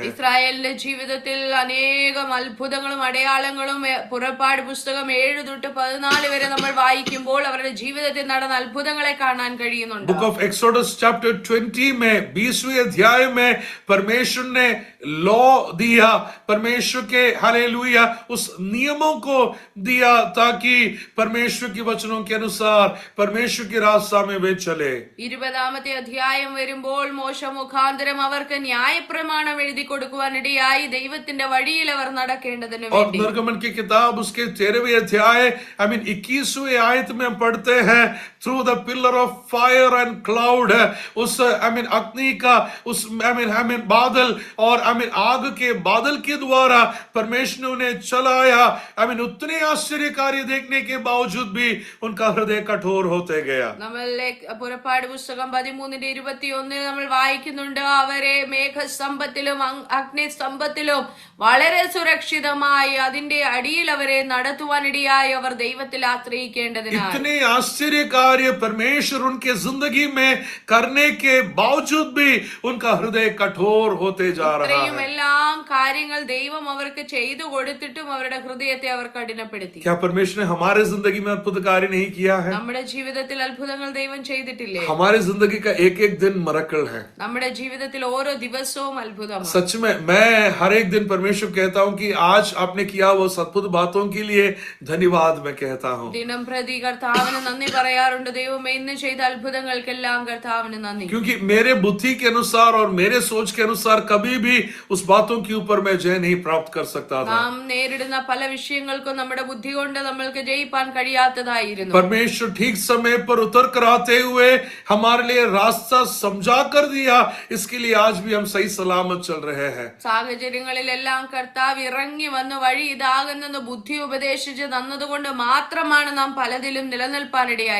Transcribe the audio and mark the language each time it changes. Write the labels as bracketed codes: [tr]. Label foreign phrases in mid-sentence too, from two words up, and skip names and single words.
[ml] ഇസ്രായേലിന്റെ ജീവിതത്തിൽ അനേകം അത്ഭുതങ്ങളും അടയാളങ്ങളും പുറപ്പാട് പുസ്തകം 7 തൊട്ട് 14 വരെ നമ്മൾ വായിക്കുമ്പോൾ അവരുടെ ജീവിതത്തിൽ നടന്ന അത്ഭുതങ്ങളെ കാണാൻ കഴിയുന്നുണ്ട്. [en] Book of Exodus chapter [hi] 20 में 20वें अध्याय में परमेश्वर ने लॉ दिया, परमेश्वर के हालेलुया उस नियमों को दिया ताकि परमेश्वर के वचनों के अनुसार परमेश्वर के रास्ता में वे चले. [ml] 20ാമത്തെ അധ്യായം വരുമ്പോൾ മോശ മുഖാന്തരം അവർക്ക് ന്യായപ്രമാണം എഴുതി കൊടുക്കുവാനിടയായി ദൈവത്തിന്റെ വഴിയിൽ അവർ നടക്കേണ്ടതിന് [hi] और [ml] വേണ്ടി. [hi] निर्गमन की किताब उसके 13वें अध्याय 21वें आयत में हम पढ़ते हैं, [en] through the pillar of fire and cloud, [hi] उस अग्नि का उस बादल और आग के बादल के द्वारा परमेश्वर ने उन्हें चलाया. उतने आश्चर्य कार्य देखने के बावजूद भी उनका हृदय कठोर होते गया. [ml] നമ്മൾ പുറപ്പാട് പുസ്തകം 13:21 നമ്മൾ വായിക്കുന്നുണ്ട്, അവരെ മേഘസ്തംഭത്തിലും അഗ്നിസ്തംഭത്തിലും വളരെ സുരക്ഷിതമായി അതിന്റെ അടിയിൽ അവരെ നടത്തുവാനിടയായി അവർ ദൈവത്തിൽ ആശ്രയിക്കേണ്ടതിനാൽ. [hi] इतने आश्चर्य कार्य परमेश्वर उनके जिंदगी में करने के बावजूद भी उनका हृदय कठोर होते जा रहा है. [ml] എല്ലാം കാര്യങ്ങൾ ദൈവം അവർക്ക് ചെയ്തു കൊടുത്തിട്ടും അവരുടെ ഹൃദയത്തെ അവർ കഠിനപ്പെടുത്തി. [hi] क्या परमेश्वर ने हमारे जिंदगी में अद्भुत कार्य नहीं किया है? [ml] നമ്മുടെ ജീവിതത്തിൽ അത്ഭുതങ്ങൾ ദൈവം ചെയ്തിട്ടില്ലേ? [hi] हमारी जिंदगी का एक एक दिन मरकल है. [ml] നമ്മുടെ ജീവിതത്തിൽ ഓരോ ദിവസവും അത്ഭുതമാണ്. [hi] सच में मैं हर एक दिन परमेश्वर कहता हूँ कि आज आपने किया वो अद्भुत बातों के लिए धन्यवाद मैं कहता हूँ. [ml] ദിനം പ്രതി കർത്താവിന് നന്ദി പറയാറുണ്ട്. ദൈവമേ ഇന്ന് ചെയ്ത അത്ഭുതങ്ങൾക്കെല്ലാം കർത്താവിന് നന്ദി. [hi] क्योंकि मेरे बुद्धि के अनुसार और मेरे सोच के अनुसार कभी भी उस बातों के ऊपर मैं जय नहीं प्राप्त कर सकता था. [ml] നാം നേരിടുന്ന പല വിഷയങ്ങൾക്കും നമ്മുടെ ബുദ്ധി കൊണ്ട് നമ്മൾക്ക് ജയിപ്പാൻ കഴിയാത്തതായിരുന്നു. [hi] परमेश्वर ठीक समय पर उतर कर आते हुए हमारे लिए रास्ता समझा कर दिया. इसके लिए आज भी हम सही सलामत चल रहे हैं. [ml] സാഹചര്യങ്ങളിലെല്ലാം കർത്താവ് ഇറങ്ങി വന്ന് വഴി ഇതാകുന്നെന്ന് ബുദ്ധി ഉപദേശിച്ച് തന്നതുകൊണ്ട് മാത്രമാണ് നാം പലതിലും നിലനിൽപ്പാനിടയായി.